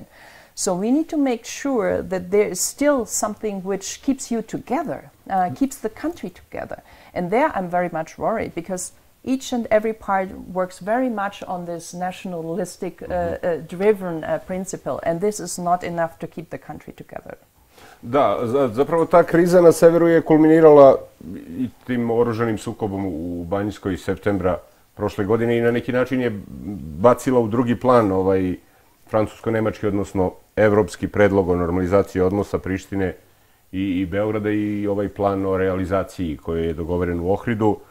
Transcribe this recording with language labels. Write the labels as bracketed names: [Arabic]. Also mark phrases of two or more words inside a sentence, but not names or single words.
[English] So we need to make sure that there is still something which keeps you together, keeps the country together. And there I'm very much worried, because each and every part works very much on this nationalistic driven principle, and this is not enough to keep the country together. [Serbian] Da, zapravo ta kriza na severu je kulminirala i tim oružanim sukobom u Banjskoj septembra prošle godine i na neki način je bacila u drugi plan francusko-nemački, odnosno evropski predlog o normalizaciji odnosa Prištine i Beograda i ovaj plan o realizaciji koji je dogoveren u Ohridu.